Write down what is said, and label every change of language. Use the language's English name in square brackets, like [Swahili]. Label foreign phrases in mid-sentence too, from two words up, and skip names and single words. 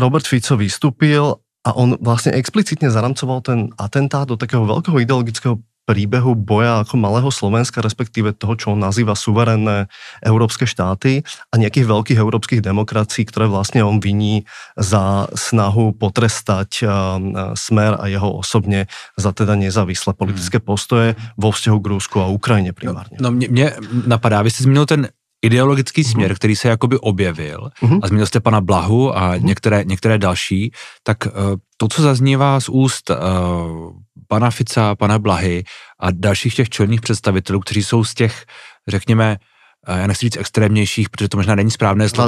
[Slovak] Robert Fico vystúpil a on vlastne explicitne zaramcoval ten atentát do takého veľkého ideologického príbehu boja ako malého Slovenska, respektíve toho, čo on nazýva suverénne európske štáty a nejakých veľkých európskych demokracií, ktoré vlastne on viní za snahu potrestať Smer a jeho osobne za teda nezávislé politické postoje vo vzťahu k Rusku a Ukrajine primárne. [Czech] No mě napadá, vy jste zmínil ten ideologický směr, který se jakoby objevil, a zmínil jste pana Blahu a některé další, tak to, co zaznívá z úst pana Fica, pana Blahy a dalších těch čelných představitelů, kteří jsou z těch, řekněme, já nechci říct extrémnějších, protože to možná není správné slovo.